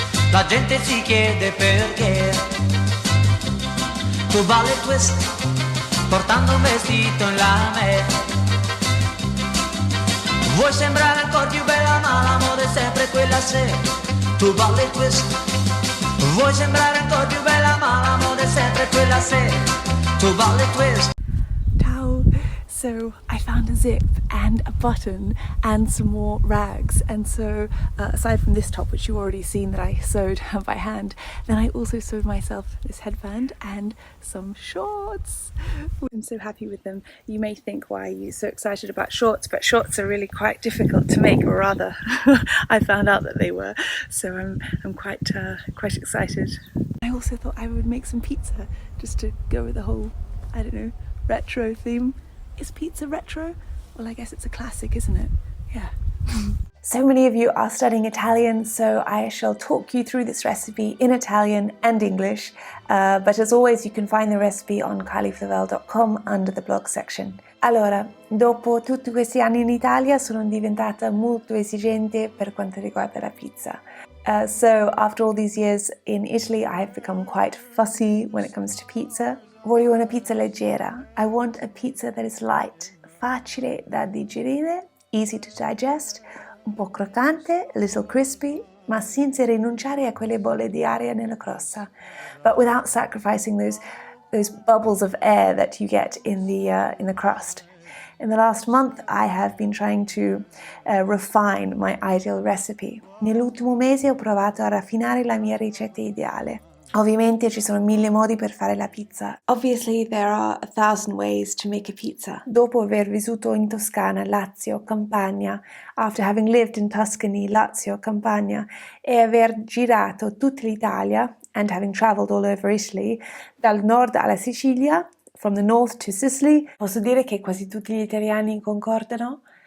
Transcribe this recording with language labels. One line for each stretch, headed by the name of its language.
Italian: La gente si chiede perché tu balli il twist portando un vestito in lame. Vuoi sembrare ancora più bella ma la moda è sempre quella se tu balli il twist. Vuoi sembrare ancora più bella ma la moda è sempre quella se tu balli il twist. Ciao!
English: So I found a zip and a button and some more rags, and so aside from this top which you've already seen that I sewed by hand, then I also sewed myself this headband and some shorts. I'm so happy with them. You may think, why are you so excited about shorts? But shorts are really quite difficult to make, or rather I found out that they were, so I'm quite excited. I also thought I would make some pizza just to go with the whole, I don't know, retro theme. Is pizza retro? Well, I guess it's a classic, isn't it? Yeah. So many of you are studying Italian, so I shall talk you through this recipe in Italian and English. But as always, you can find the recipe on kyliflavelle.com under the blog section.
Italian: Allora, dopo tutti questi anni in Italia sono diventata molto esigente per quanto riguarda la pizza.
English: So after all these years in Italy, I have become quite fussy when it comes to pizza.
Italian: Voglio una pizza leggera.
English: I want a pizza that is light,
Italian: facile da digerire,
English: easy to digest,
Italian: un po' croccante,
English: a little crispy,
Italian: ma senza rinunciare a quelle bolle di aria nella crosta,
English: but without sacrificing those bubbles of air that you get in the crust. In the last month, I have been trying to refine my ideal recipe.
Italian: Nell'ultimo mese ho provato a raffinare la mia ricetta ideale. Ovviamente ci sono 1000 modi per fare la pizza.
English: Obviously there are 1000 ways to make a pizza.
Italian: Dopo aver vissuto in Toscana, Lazio, Campania,
English: after having lived in Tuscany, Lazio, Campania,
Italian: e aver girato tutta l'Italia,
English: and having traveled all over Italy,
Italian: dal nord alla Sicilia,
English: from the north to Sicily,
Italian: posso dire che quasi tutti gli italiani concordano.